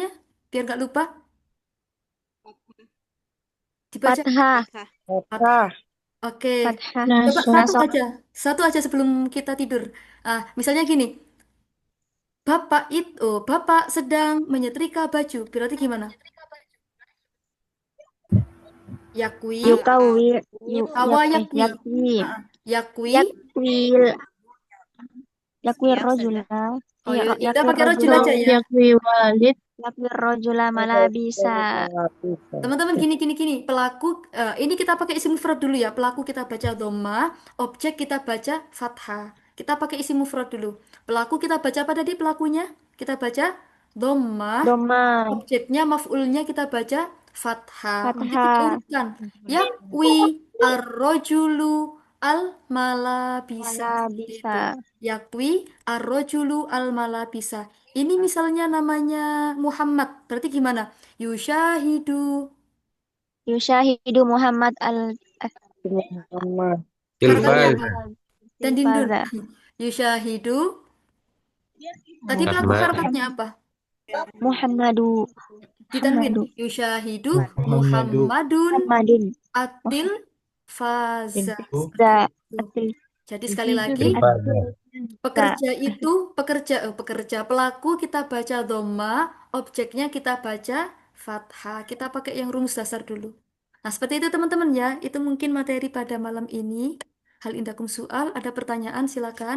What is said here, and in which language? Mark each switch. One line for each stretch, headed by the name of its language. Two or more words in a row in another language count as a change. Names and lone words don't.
Indonesian: Biar nggak lupa. Dibaca. Fathah. Fathah. Oke, Fathah. coba satu Nasab. aja. Satu aja sebelum kita tidur. Ah, misalnya gini. Bapak sedang menyetrika baju. Berarti gimana? Yakwi, Yukawi. kawa yakwi. Yakwi. Ah, yakwi.
Arabic: Yakwil. Yakwi
Indonesian: Ya, rojula. Oh ya, kita Yakwi pakai rojul rojula. aja ya.
Arabic: Yakwi walid. Yakwi rojula malabisa.
Indonesian: Teman-teman gini. Pelaku ini kita pakai
Arabic: isim mufrad
Indonesian: dulu ya. Pelaku kita baca dhamma, objek kita baca fathah. Kita pakai
Arabic: isim mufrad
Indonesian: dulu. Pelaku kita baca apa tadi pelakunya? Kita baca dhamma, Doma. objeknya maf'ulnya kita baca fathah. Nanti kita Fathah. urutkan.
Arabic: Yakwi ar-rojulu al-malabisa.
Indonesian: Mana Seperti bisa. itu.
Arabic: Yakwi ar-rojulu al-malabisa.
Indonesian: Ini misalnya namanya Muhammad. Berarti gimana? Yushahidu.
Arabic: Yushahidu Muhammad
Indonesian: Muhammad. Harokannya Tilfaz. apa? Dan dindun. Tilfaza. Yushahidu. Tadi pelaku Ahmad. harokatnya apa? Muhammadu. Ditanwin. Muhammadu. Yushahidu Muhammadu. Muhammadun Muhammadin.
Arabic: atil faza.
Indonesian: Za. Seperti itu. Jadi sekali lagi, Tilfaz. pekerja itu pekerja pelaku kita baca dhamma, objeknya kita baca fathah. Kita pakai yang rumus dasar dulu. Nah, seperti itu teman-teman ya. Itu mungkin materi pada malam ini.
Arabic: Hal indakum soal,
Indonesian: ada pertanyaan silakan.